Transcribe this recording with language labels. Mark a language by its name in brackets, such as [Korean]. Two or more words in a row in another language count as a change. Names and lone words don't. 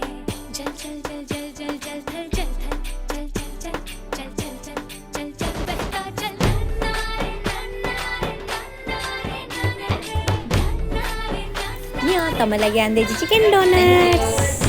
[Hindi] जल जल जल जल जल जल थल जल थल जल जल जल जल जल जल जल जल बहता जल नन्ना रे नन्ना रे नन्ना रे नन्ना रे नन्ना रे नन्ना। [Malay] Nya, tambah lagi Ande [English] chicken donuts.